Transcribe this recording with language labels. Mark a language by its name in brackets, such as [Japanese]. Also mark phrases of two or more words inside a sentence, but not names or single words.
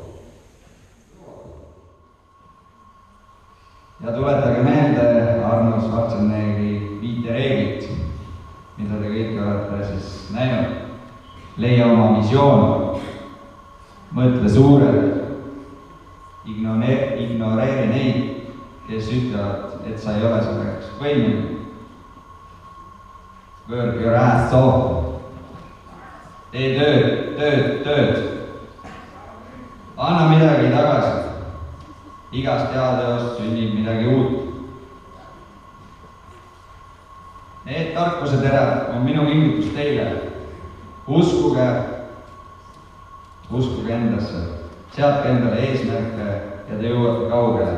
[Estonian] Ja tuletage meelde Arnold Schwarzeneggeri 5 reeglit, mida te kõik olete siis näinud. Leia oma visioon, mõtle suurelt, ignoreeri neid, kes ütlevad, et sa ei ole selleks võimeline. [English] Work your ass off. [Estonian] Tee tööd. Anna midagi tagasi. Igast heateost sünnib midagi uut. Need tarkuseterad on minu kingitus teile. Uskuge endasse, seadke endale eesmärke ja te jõuate kaugele.